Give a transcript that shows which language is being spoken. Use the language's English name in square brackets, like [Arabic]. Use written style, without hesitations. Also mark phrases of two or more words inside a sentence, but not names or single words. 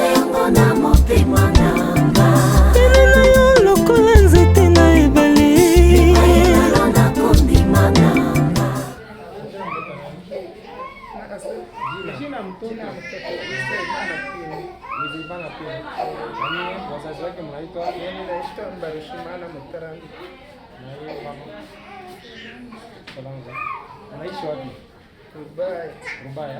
[Lingala] yango na motema nanga ene na yo lokola nzete na ebeli elo na kondima nanga. [Swahili] Jina mtoto Nizibana pia. Wazazi wake mnaitwa? Mimi naitwa Mbarushimana Mutaranga. Na yeye mama? Salanga. Unaishi wapi? Rubaya.